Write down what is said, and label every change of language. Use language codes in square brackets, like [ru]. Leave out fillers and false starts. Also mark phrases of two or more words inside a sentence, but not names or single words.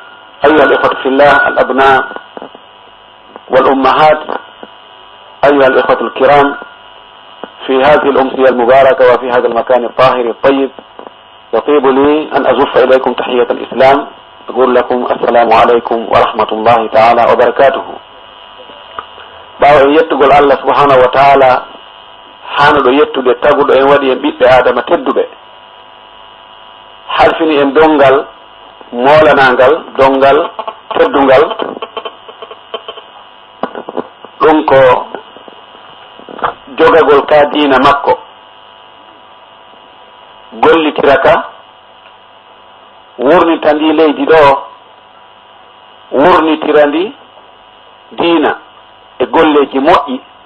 [ar] وبعد أيها الإخوة في الله الأبناء والأمهات، أيها الإخوة الكرام، في هذه الأمسية المباركة وفي هذا المكان الطاهر الطيب، يطيب لي أن أزف إليكم تحية الإسلام، أقول لكم السلام عليكم ورحمة الله تعالى وبركاته. [ff] ɓawo en yettugol [ar] الله سبحانه وتعالى [ff] hanuɗo yettude taguɗo en waɗi en ɓiɓɓe adama tedduɓe, halfini en dongal molanangal, dongal teddungal, ɗum ko jogagol ka diina makko, gollitiraka wurnita ndi leydi ɗo, wurnitira ndi diina e golleji moƴƴi.